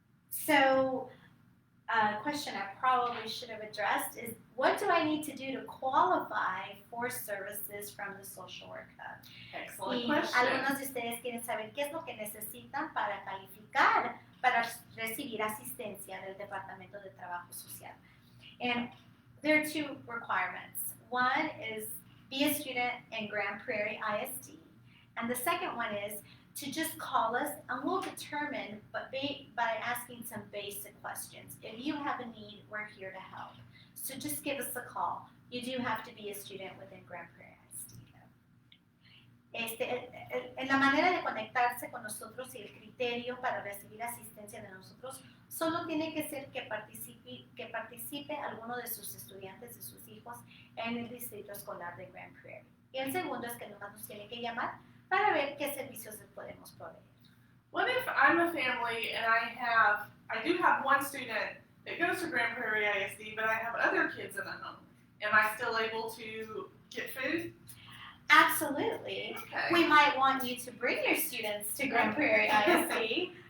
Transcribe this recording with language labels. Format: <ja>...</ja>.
<en>So, a question I probably should have addressed is, what do I need to do to qualify for services from the Social Work Hub? Excellent</en> <es>Y</es> <en>question.</en> <es>algunos de ustedes quieren saber qué es lo que necesitan para calificar para recibir asistencia del Departamento de Trabajo Social.</es> <en>And there are 2 requirements. One is be a student in Grand Prairie ISD, and the second one is to just call us, and we'll determine by asking some basic questions. If you have a need, we're here to help. So just give us a call. You do have to be a student within Grand Prairie ISD.</en> <es>En la manera de conectarse con nosotros y el criterio para recibir asistencia de nosotros, solo tiene que ser que participe alguno de sus estudiantes, de sus hijos, en el distrito escolar de Grand Prairie. Y el segundo es que nomás nos tiene que llamar para ver qué servicios les podemos proveer.</es> <en>What if I'm a family and I do have one student that goes to Grand Prairie ISD, but I have other kids in the home? Am I still able to get food? Absolutely. Okay. We might want you to bring your students to Grand Prairie ISD.</en>